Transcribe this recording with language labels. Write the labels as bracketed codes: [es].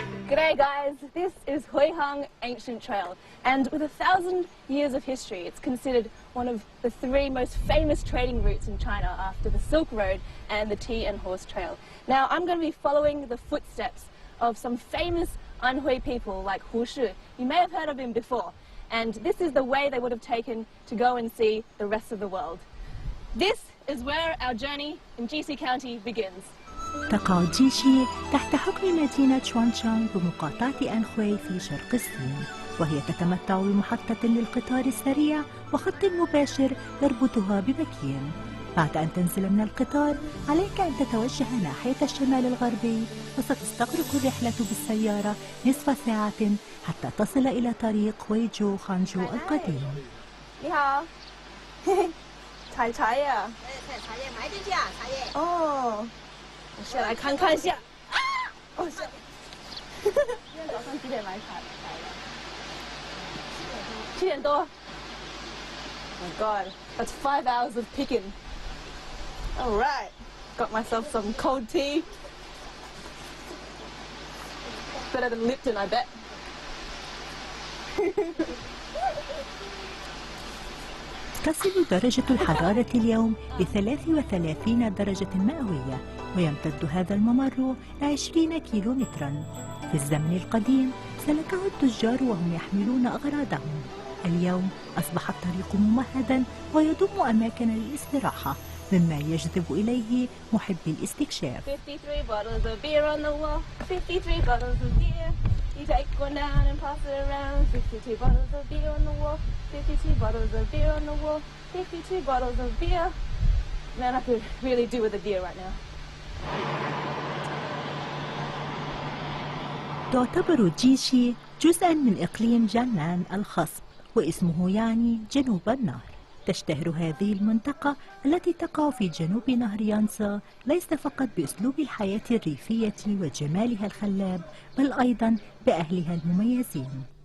[en] G'day guys, this is Huihang Ancient Trail, and with 1,000 years of history, it's considered one of the 3 most famous trading routes in China after the Silk Road and the Tea and Horse Trail. Now I'm going to be following the footsteps of some famous Anhui people like Hu Shi. You may have heard of him before, and this is the way they would have taken to go and see the rest of the world. This is where our journey in Jixi County begins. [ar] تقع جيشي تحت حكم مدينة شوانشانغ بمقاطعة آنهوي في شرق الصين، وهي تتمتع بمحطة للقطار السريع وخط مباشر يربطها ببكين. بعد أن تنزل من القطار عليك أن تتوجه ناحية الشمال الغربي، وستستغرق الرحلة بالسيارة نصف ساعة حتى تصل إلى طريق خويجو خانجو القديم. [zh] 你好，采茶叶。采茶叶，买点价茶叶。哦，我先来看看一下。啊！哦，是。今天早上几点来采的？7点多。 [en] Oh my God, that's 5 hours of picking. All right, got myself some cold tea. Better than Lipton, I bet. [ar] تصل درجة الحرارة اليوم ل 33 درجة مئوية، ويمتد هذا الممر 20 كيلومترا. في الزمن القديم سلكه التجار وهم يحملون أغراضهم. اليوم أصبح الطريق ممهدا ويضم أماكن للاستراحة، مما يجذب إليه محبي الاستكشاف. [en] 53 bottles of beer on the wall, 53 bottles of beer. You take one down and pass it around. 52 bottles of beer on the wall, 52 bottles of beer on the wall, 52 bottles of beer. Man, I could really do with a beer right now. [ar] تعتبر جيشي جزءا من إقليم جانان الخصب، واسمه يعني جنوب النهر. تشتهر هذه المنطقة التي تقع في جنوب نهر يانسا ليس فقط بأسلوب الحياة الريفية وجمالها الخلاب، بل أيضا بأهلها المميزين.